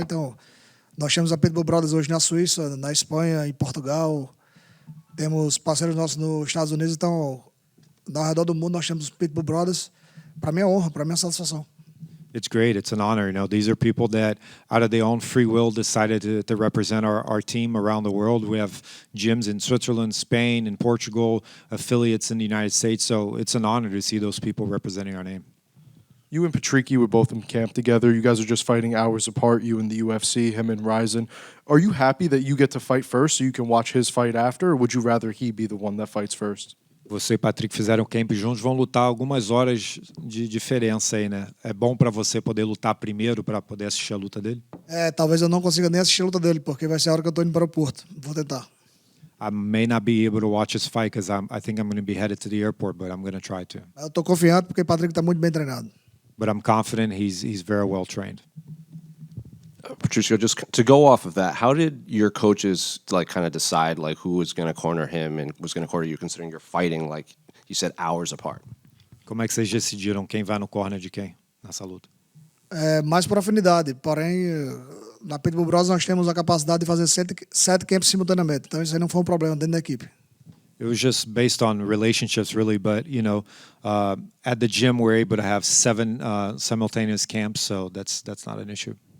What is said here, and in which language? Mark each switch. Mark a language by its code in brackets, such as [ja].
[pt] Então, nós temos a Pitbull Brothers hoje na Suíça, na Espanha, em Portugal. Temos parceiros nossos nos Estados Unidos. Então, ao redor do mundo, nós temos Pitbull Brothers. Para mim é honra, para mim é satisfação. [en] It's great. It's an honor. You know, these are people that, out of their own free will, decided to represent our team around the world. We have gyms in Switzerland, Spain, and Portugal, affiliates in the United States. So it's an honor to see those people representing our name. You and Patricky were both in camp together. You guys are just fighting hours apart, you and the UFC, him and Ryzen. Are you happy that you get to fight first so you can watch his fight after, or would you rather he be the one that fights first? [pt] Você e Patrick fizeram camp juntos, vão lutar algumas horas de diferença aí, né? É bom para você poder lutar primeiro para poder assistir a luta dele? Talvez eu não consiga nem assistir a luta dele, porque vai ser a hora que eu estou indo para o aeroporto. Vou tentar. [en] I may not be able to watch his fight because I think I'm going to be headed to the airport, but I'm going to try to. [pt] Eu estou confiante porque o Patrick está muito bem treinado. [en] But I'm confident he's very well trained. Patricio, just to go off of that, how did your coaches like kind of decide like who was going to corner him and was going to corner you, considering you're fighting like you said hours apart? [pt] Como é que vocês decidiram quem vai no corner de quem nessa luta? Mais por afinidade, porém, na Pitbull Bros nós temos a capacidade de fazer 7 camps simultaneamente, então isso aí não foi um problema dentro da equipe. [en] It was just based on relationships, really. But you know, at the gym we're able to have 7 simultaneous camps, so that's not an issue.